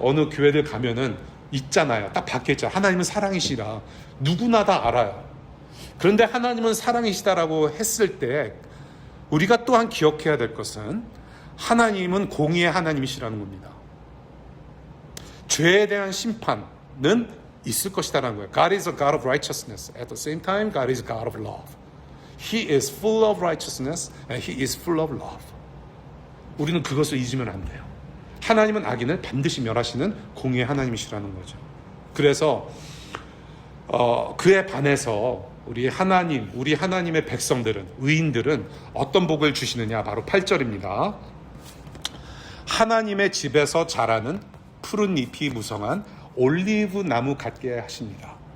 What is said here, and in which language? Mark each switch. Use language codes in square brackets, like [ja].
[ko] 어느 교회들 가면은 있잖아요. 딱 박혀있잖아요. 하나님은 사랑이시라. 누구나 다 알아요. 그런데 하나님은 사랑이시다라고 했을 때 우리가 또한 기억해야 될 것은 하나님은 공의의 하나님이시라는 겁니다. 죄에 대한 심판은 있을 것이다라는 거예요. [en] God is a God of righteousness. At the same time, God is a God of love. He is full of righteousness and He is full of love. [ko] 우리는 그것을 잊으면 안 돼요. 하나님은 악인을 반드시 멸하시는 공의의 하나님이시라는 거죠. 그래서 그에 반해서 우리 하나님의 백성들은, 의인들은 어떤 복을 주시느냐? 바로 8절입니다. 하나님의 집에서 자라는 푸른 잎이 무성한 올리브 나무 같게 하십니다.